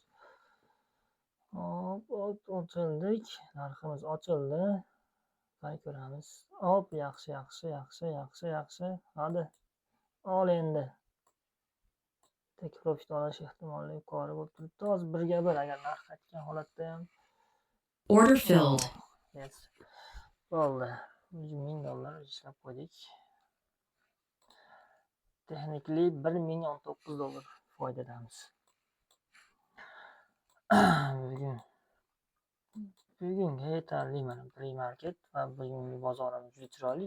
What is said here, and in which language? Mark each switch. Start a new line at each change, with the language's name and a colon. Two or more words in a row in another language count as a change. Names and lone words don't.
Uzbek: Hop, ochildik. Narximiz ochildi. Qani ko'ramiz. Hop, yaxshi. Hadi. Ol endi.
English: take profit
Uzbek: olish ehtimoli yuqori bo'lib turibdi. Hozir 1/1 agar narx qaytgan holatda ham.
English: Order filled. Yes.
Uzbek: Bo'ldi. $100,000 ishlab qo'ydik. Technically $1,019 foydadamiz. Bugunga yetarli mana pre-market va bugungi bozorimiz juda chiroyli.